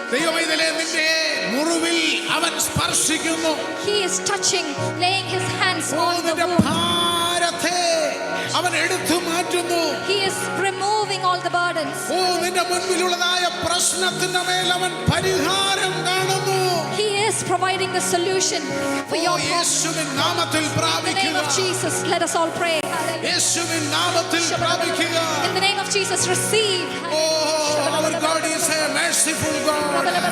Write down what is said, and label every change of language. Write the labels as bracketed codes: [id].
[ml] ദൈവമൈതലേ നിന്റെ മുറിവിൽ അവൻ സ്പർശിക്കുന്നു. [en] He is touching, laying his hands on the [ml] നിന്റെ [en] wound. [ml] ഭാരത്തെ അവൻ എടുത്തു മാറ്റുന്നു. [en] He is removing all the burdens. [ml] നിന്റെ മുൻപിലുള്ളതായ പ്രശ്നത്തിന്റെ മേൽ അവൻ പരിഹാരം കാണുന്നു. [en] He is providing the solution for your problem. [ml] യേശുവിൻ നാമത്തിൽ [en] In the name [ml] പ്രാപിക്കുക. [en] of Jesus, let us all pray. Hallelujah. [ml] യേശുവിൻ നാമത്തിൽ പ്രാപിക്കുക. [en] In the name of Jesus, receive. Our God is a merciful God.